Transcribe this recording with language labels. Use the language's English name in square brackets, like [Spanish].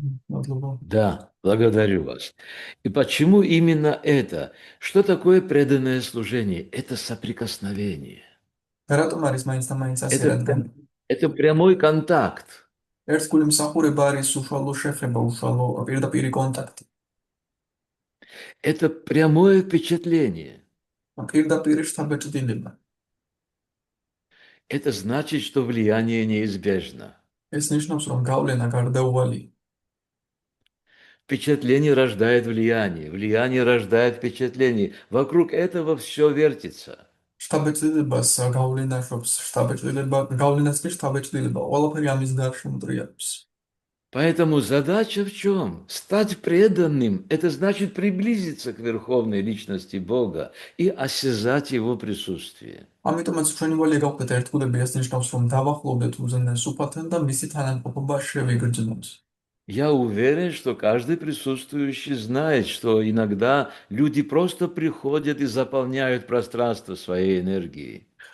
[Georgian] მადლობა. [Russian] Да, благодарю вас. И почему именно это? Что такое преданное служение? Это соприкосновение. [Georgian] რატომ არის მაინც და მაინც ასე, რადგან [Russian] Это прямой контакт. [Georgian] ერთგული მსახურება არის უშუალო შეხება, უშუალო პირდაპირი კონტაქტი. [Russian] Это прямое впечатление. [Georgian] პირდაპირი შთაბეჭდილება. [Russian] Это значит, что влияние неизбежно. [Georgian] ეს ნიშნავს, რომ გავლენა გარდაუვალია. [Russian] Впечатление рождает влияние, влияние рождает впечатление. Вокруг этого все вертится. [Georgian] შთაბეჭდილებას გავლენა შვებს, გავლენას კი შთაბეჭდილება. ყველაფერი ამის გარშემო დრიალებს. [Russian] Поэтому задача в чем? Стать преданным – это значит приблизиться к верховной личности Бога и осязать Его присутствие. [Georgian] ამიტომაც ჩვენი ვალია გავხდეთ ერთგულები, ეს ნიშნავს, რომ დავახლოვდეთ უზენაეს უფალთან და მისი თანამყოფობა შევიგრძნოთ. [Russian] Я уверен, что каждый присутствующий знает, что иногда люди просто приходят и заполняют пространство своей энергией.